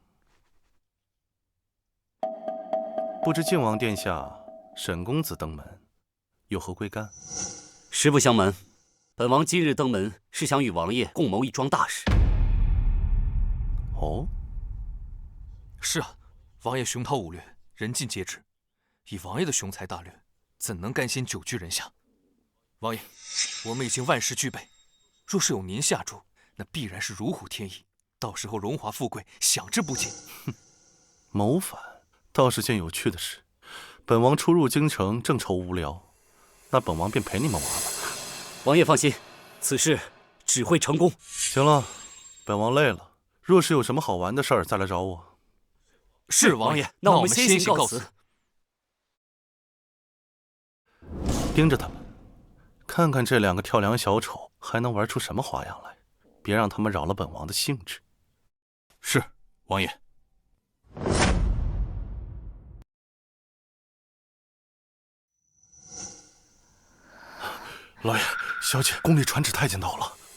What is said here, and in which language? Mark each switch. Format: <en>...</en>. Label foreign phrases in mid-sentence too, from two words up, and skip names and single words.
<zh>不知靖王殿下，沈公子登門，有何貴幹？實不相瞞，本王今日登門是想與王爺共謀一樁大事。哦，是啊，王爺雄韜武略，人尽皆知。以王爺的雄才大略，怎能甘心久居人下？王爺，我們已經萬事俱備，若是有您下注，那必然是如虎添翼，到時候榮華富貴享之不盡。哼，謀反倒是件有趣的事。本王初入京城，正愁無聊，那本王便陪你們玩玩。王爺放心，此事只會成功。行了，本王累了。若是有什麼好玩的事兒，再來找我。是王爺，那我們先行告辭。盯着他们，看看這兩個跳梁小丑還能玩出什麼花樣來，別讓他們擾了本王的興致。是，王爺。老爺，小姐，宮裡傳旨太監到了。</zh>